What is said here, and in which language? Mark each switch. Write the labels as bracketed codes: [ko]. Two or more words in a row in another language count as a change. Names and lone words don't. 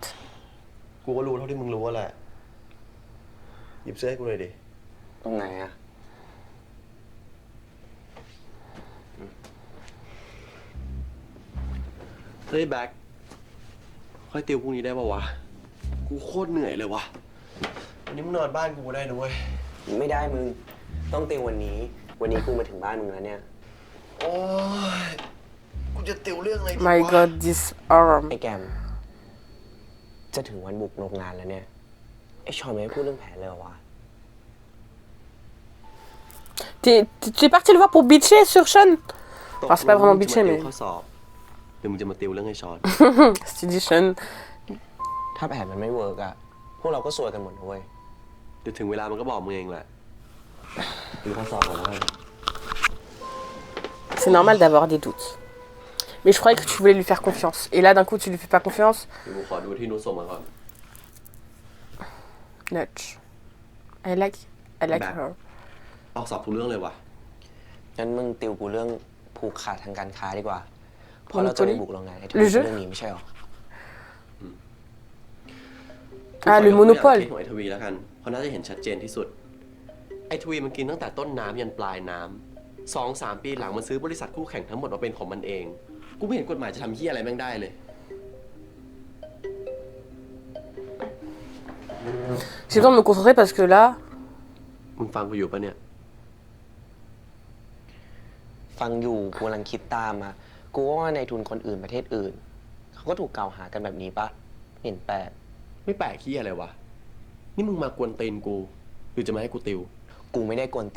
[th] กูก็รู้เท่าที่มึงรู้แหละหยิบเสื้อให้กูหน่อยดิตรงไหนอะเฮ้ยแบ็คค่อยติวพรุ่งนี้ได้ป่าวะกูโคตรเหนื่อยเลยวะวันนี้มึงนอนบ้านกูได้นะเว้ยไม่ได้มึงต้องติววันนี้กูมาถึงบ้านมึงแล้วเนี่ยโอ้ยกูจะติวเรื่องอะไรดีวะ [en] My God, this arm. [th] ไอ้แกมจะถึงวันบุกโรงงานแล้วเนี่ยไอ้ชอนไม่พูดเรื่องแผนเลยเหรอวะ [fr] T'es parti le voir pour bitcher sur Sean? Enfin, c'est pas vraiment bitcher, mais... [th] ข้อสอบเดี๋ยวมึงจะมาติวเรื่องไอ้ชอน [fr] Tu dis Sean. [th] ถ้าแผนมันไม่เวิร์กอะพวกเราก็ซวยกันหมดนะเว้ยเดี๋ยวถึงเวลามันก็บอกมึงเองแหละติวข้อสอบก่อนแล้วกัน [fr] C'est normal d'avoir des doutes. Mais je croyais que tu voulais lui faire confiance. Et là, d'un coup, tu lui fais pas confiance. [th] เดี๋ยวกูขอดูที่นุชส่งมาก่อน [en] Nudge. I like her. [th] ออกสอบทุกเรื่องเลยวะงั้นมึงติวกูเรื่องผูกขาดทางการค้าดีกว่าเพราะเราจะไปบุกโรงงานไอ้ทุกเรื่องนี้ไม่ใช่หรอ [fr] Le monopole. [th] ของไอ้ทวีแล้วกันเพราะน่าจะเห็นชัดเจนที่สุดไอ้ทวีมันกินตั้งแต่ต้นน้ำยันปลายน้ำ2-3 ปีหลังมันซื้อบริษัทคู่แข่งทั้งหมดมาเป็นของมันเองกูไม่เห็นกฎหมายจะทำเหี้ยอะไรแม่งได้เลย [fr] J'ai besoin de me concentrer parce que là... [th] มึงฟังกูอยู่ปะเนี่ยฟังอยู่กูกำลังคิดตามอะกูว่าในทุนคนอื่นประเทศอื่นเขาก็ถูกกล่าวหากันแบบนี้ปะเห็น แปลกไม่แปลกขี้อะไรวะนี่มึงมากวนตีนกูหรือจะมาให้กูติวกูไม่ได้กวนตี